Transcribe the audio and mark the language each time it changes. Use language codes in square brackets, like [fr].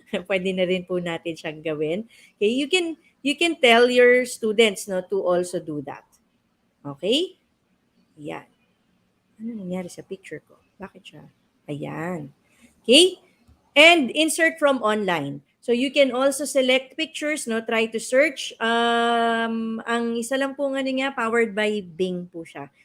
[tl] Pwede na rin po natin siyang gawin. [en] Okay, you can tell your students, no, to also do that. Okay? Ayan. [tl] Ano nangyari sa picture ko? Bakit siya? [en] Ayan. Okay? And insert from online. So you can also select pictures, no? Try to search. [tl] Ang isa lang po nga niya, [en] powered by Bing [tl] po siya.